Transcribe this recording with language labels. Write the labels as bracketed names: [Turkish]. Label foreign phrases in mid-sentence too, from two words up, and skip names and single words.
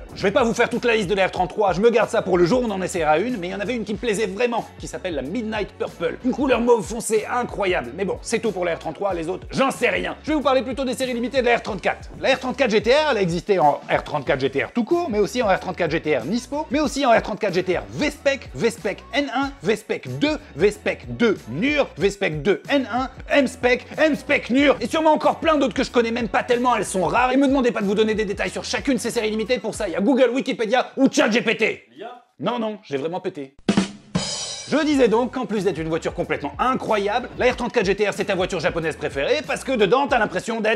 [French] Je vais pas vous faire toute la liste de la R33, je me garde ça pour le jour où on en essaiera une, mais il y en avait une qui me plaisait vraiment, qui s'appelle la Midnight Purple. Une couleur mauve foncé incroyable. Mais bon, c'est tout pour la R33, les autres, j'en sais rien. Je vais vous parler plutôt des séries limitées de la R34. La R34 GTR, elle a existé en R34 GTR tout court, mais aussi en R34 GTR Nismo, mais aussi en R34 GTR V-Spec, V-Spec N1, V-Spec 2, V-Spec 2 NUR, V-Spec 2 N1, M-Spec, M-Spec NUR, et sûrement encore plein d'autres que je connais même pas tellement, elles sont rares, et me demandez pas de vous donner des détails sur chacune de ces séries limitées, pour ça il y a Google, Wikipédia ou ChatGPT. Non, j'ai vraiment pété. Je disais donc qu'en plus d'être une voiture complètement incroyable, la R34 GTR c'est ta voiture japonaise préférée parce que dedans t'as l'impression d'être